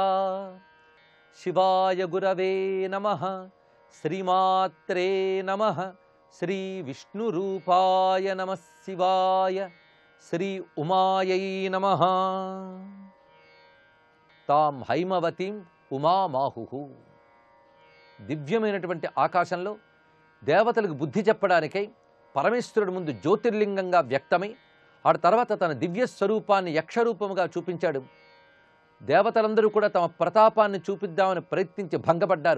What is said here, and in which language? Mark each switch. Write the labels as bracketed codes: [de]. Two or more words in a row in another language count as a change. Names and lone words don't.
[sa] शिवाय गुरवे नमः. श्रीमात्रे नमः. श्री विष्णुरूपाय नमः शिवाय. श्री उमायै नमः. तां हैमवतीं ఉమామాహు. [te] దివ్యమైనటువంటి ఆకాశంలో దేవతలకు బుద్ధి చెప్పడానికై పరమేశ్వరుడు ముందు జ్యోతిర్లింగంగా వ్యక్తమై ఆ తర్వాత తన దివ్య స్వరూపాన్ని యక్షరూపముగా చూపించాడు. దేవతలందరూ కూడా తమ ప్రతాపాన్ని చూపిద్దామని ప్రయత్నించి భంగపడ్డారు.